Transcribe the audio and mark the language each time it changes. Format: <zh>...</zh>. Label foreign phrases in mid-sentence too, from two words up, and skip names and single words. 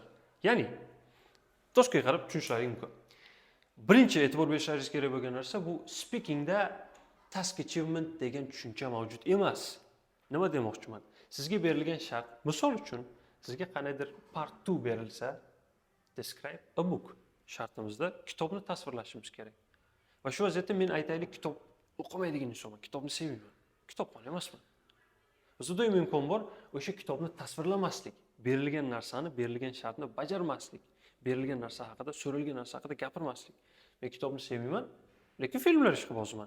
<uz>Ya'ni toshga qarab tushunishlaring mumkin. Birinchi e'tibor berishingiz kerak bo'lgan narsa bu speakingda</uz> <en>task achievement</en> <uz>degan tushuncha mavjud emas. Nima demoqchiman? Sizga berilgan shart, misol uchun, sizga qanaydir part 2 berilsa,</uz> <en>describe a book</en> <uz>shartimizda kitobni tasvirlashimiz kerak. Va shu vaziyatda men aytaylik, kitob o'qimaydigan insonman, kitobni sevmayman. Kitobxon emasman. Bizda doim imkon bor, o'sha kitobni tasvirlamaslik, berilgan narsani, berilgan shartni bajarmaslik. Berilgan narsa haqida, so'ralgan narsa haqida gapirmaslik. Men kitobni sevmayman, lekin filmlar ishqiboziman.</uz>